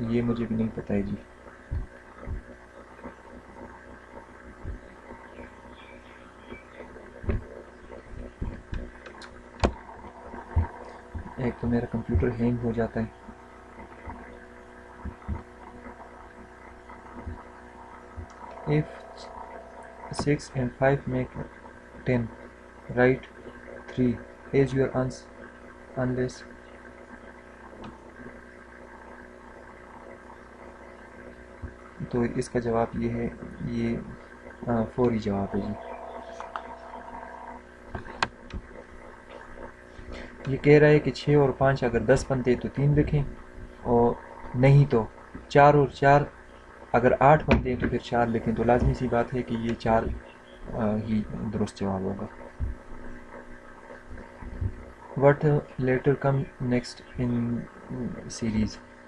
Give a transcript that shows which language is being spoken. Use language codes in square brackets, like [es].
[ur] یہ مجھے بھی نہیں پتہ ہے جی. ایک تو میرا کمپیوٹر ہینگ ہو جاتا ہے. [en] If 6 and 5 make 10, write 3 as your unless. [ur] تو اس کا جواب یہ ہے، یہ فوری جواب ہے جی. یہ کہہ رہا ہے کہ 6 اور 5 اگر 10 بنتے تو 3 لکھیں، اور نہیں تو 4 اور 4 اگر 8 بنتے ہیں تو پھر 4 لکھیں. تو لازمی سی بات ہے کہ یہ 4 ہی درست جواب ہوگا. [en] What letter come next in series?